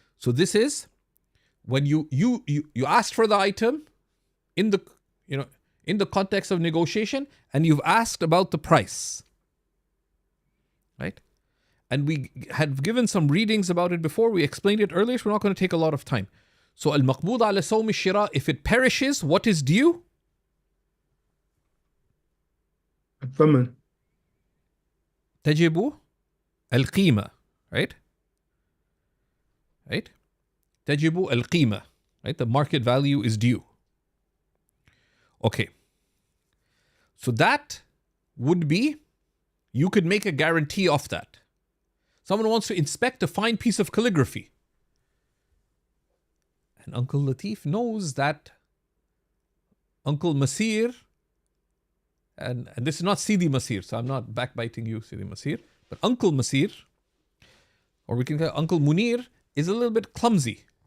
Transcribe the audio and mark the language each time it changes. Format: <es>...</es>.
<en>So this is when you asked for the item in the context of negotiation, and you've asked about the price, right? And we had given some readings about it before. We explained it earlier, so we're not going to take a lot of time. So al-maqbud ala sawm al-shira, if it perishes, what is due?</en> <ar>الثمن. تجب القيمة, right?</ar> <en>Right?</en> <ar>تجب القيمة, right?</ar> <en>The market value is due. Okay. So that would be, you could make a guarantee of that. Someone wants to inspect a fine piece of calligraphy. And Uncle Latif knows that Uncle Masir, and this is not Sidi Masir, so I'm not backbiting you, Sidi Masir, but Uncle Masir, or we can call Uncle Munir, is a little bit clumsy.</en>